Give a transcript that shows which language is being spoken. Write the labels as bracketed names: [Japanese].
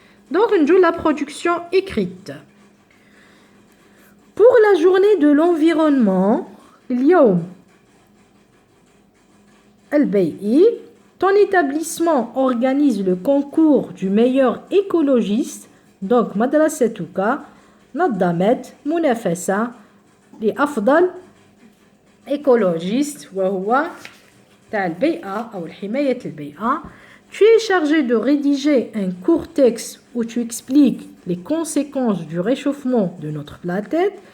[French] Donc, on joue la production écrite. Pour la journée de l'environnement, [Arabic] اليوم البيئي, [French] ton établissement organise le concours du meilleur écologiste. [Arabic] Donc, مدرستك نظمت منافسة لأفضل écologiste وهو تاع البيئة أو حماية البيئة. [French] Tu es chargé de rédiger un court texte où tu expliques les conséquences du réchauffement de notre planète.